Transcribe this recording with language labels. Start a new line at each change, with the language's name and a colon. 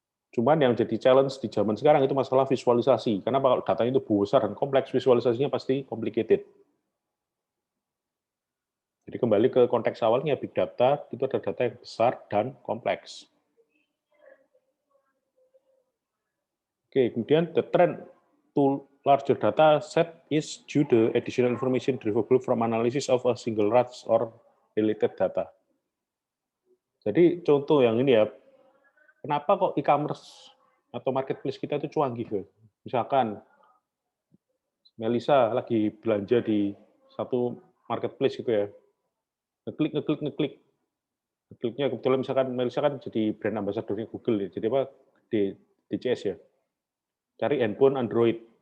Indonesian: Cuman yang jadi challenge di zaman sekarang itu masalah visualisasi. Karena kalau datanya itu besar dan kompleks, visualisasinya pasti complicated. Jadi kembali ke konteks awalnya, big data itu ada data yang besar dan kompleks.
English: Oke, kemudian the trend to larger data set is due to additional information derivable from analysis of a single large or related data.
Indonesian: Jadi contoh yang ini ya, kenapa kok e-commerce atau marketplace kita itu cuanggih? Misalkan Melisa lagi belanja di satu marketplace gitu ya, ngeklik. Ngekliknya kebetulan misalkan Melisa kan jadi brand ambassador-nya Google ya, jadi apa di DCS ya. Cari handphone Android.